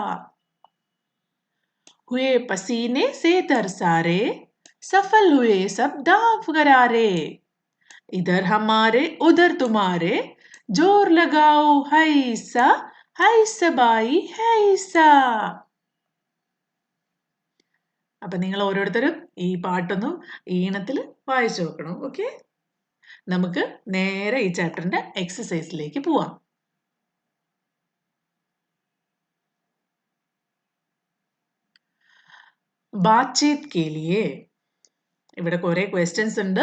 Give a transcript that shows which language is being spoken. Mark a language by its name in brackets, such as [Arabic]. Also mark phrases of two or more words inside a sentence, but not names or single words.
[Hindi] हुए पसीने से तरसारे, सफल हुए सब दांव करारे, इधर हमारे उधर तुम्हारे, जोर लगाओ हैसा हैसा बाई हैसा. [Malayalam] അപ്പൊ നിങ്ങൾ ഓരോരുത്തരും ഈ പാട്ടൊന്നും ഈണത്തിൽ വായിച്ചു നോക്കണം. ഓക്കെ, നമുക്ക് നേരെ ഈ ചാപ്റ്ററിന്റെ എക്സസൈസിലേക്ക് പോവാം. [Hindi] बातचीत के लिए, [Malayalam] ഇവിടെ കുറെ ക്വസ്റ്റ്യൻസ് ഉണ്ട്.